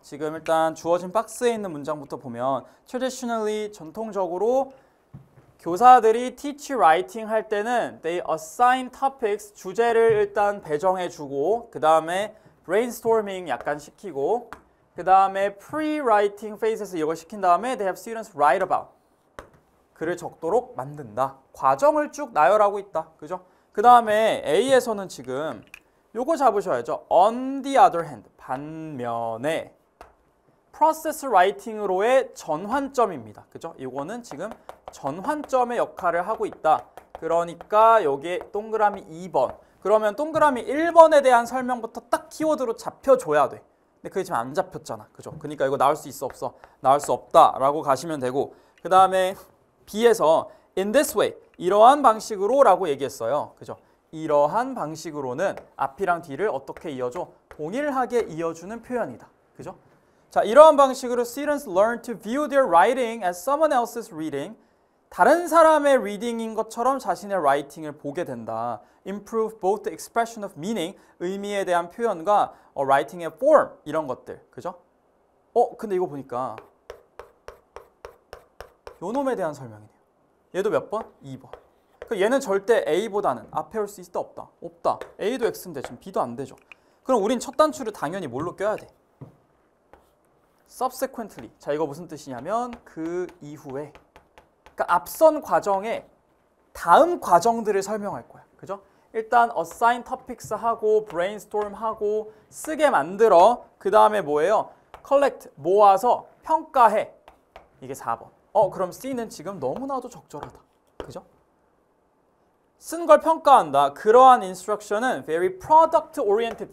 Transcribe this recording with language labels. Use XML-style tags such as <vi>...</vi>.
<ko>지금 일단 주어진 박스에 있는 문장부터 보면</ko> <en>traditionally,</en> <ko>전통적으로 교사들이</ko> <en>teach writing</en> <ko>할 때는</ko> <en>they assign topics,</en> <ko>주제를 일단 배정해주고 그 다음에 brainstorming 약간 시키고 그 다음에 pre-writing phase에서 이걸 시킨 다음에</ko> <en>they have students write about,</en> <ko>글을 적도록 만든다. 과정을 쭉 나열하고 있다. 그죠? 그 다음에 A에서는 지금 요거 잡으셔야죠.</ko> <en>On the other hand,</en> <ko>반면에</ko> <en>process writing으로의</en> <ko>전환점입니다. 그죠? 이거는 지금 전환점의 역할을 하고 있다. 그러니까 여기에 동그라미 2번. 그러면 동그라미 1번에 대한 설명부터 딱 키워드로 잡혀줘야 돼. 근데 그게 지금 안 잡혔잖아. 그죠? 그러니까 이거 나올 수 있어 없어? 나올 수 없다라고 가시면 되고, 그 다음에 B에서</ko> <en>in this way,</en> <ko>이러한 방식으로 라고 얘기했어요. 그죠? 이러한 방식으로는 앞이랑 뒤를 어떻게 이어줘? 동일하게 이어주는 표현이다. 그죠? 자, 이러한 방식으로</ko> <en>students learn to view their writing as someone else's reading.</en> <ko>다른 사람의 reading인 것처럼 자신의 writing을 보게 된다.</ko> <en>improve both the expression of meaning,</en> <ko>의미에 대한 표현과</ko> <en>writing의 form,</en> <ko>이런 것들. 그죠? 근데 이거 보니까 요 놈에 대한 설명이네요. 얘도 몇 번? 2번. 얘는 절대 A보다는 앞에 올 수 있다 없다? 없다. A도 X인데 지금 B도 안 되죠. 그럼 우린 첫 단추를 당연히 뭘로 껴야 돼?</ko> <en>subsequently.</en> <ko>자, 이거 무슨 뜻이냐면 그 이후에, 그러니까 앞선 과정에 다음 과정들을 설명할 거야. 그죠? 일단 assign topics 하고 brainstorm 하고 쓰게 만들어. 그 다음에 뭐예요? collect, 모아서 평가해. 이게 4번. 그럼 C는 지금 너무나도 적절하다. 그죠? 쓴 걸 평가한다. 그러한</ko> <en>instruction은 very product oriented.</en>